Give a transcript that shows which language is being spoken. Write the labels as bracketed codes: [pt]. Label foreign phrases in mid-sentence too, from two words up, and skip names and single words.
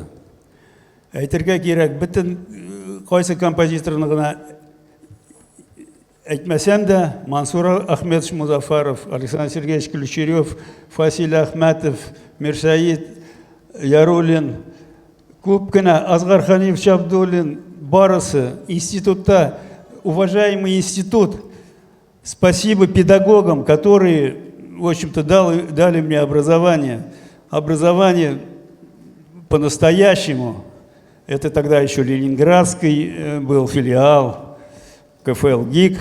[tt] Әйтергә кирәк, бөтен кайсы композиторны гына әйтмәсәм дә, Мансур Ахметович Музафаров, Александр Сергеевич Ключерев, Фасил Ахматов, Мирсаид Яруллин, күп кенә Азгар Ханифович Абдуллин, барысы институтта [ru] уважаемый институт, спасибо педагогам, которые, в общем-то, дали мне образование. Образование по-настоящему. Это тогда еще Ленинградский был филиал КФЛ ГИК.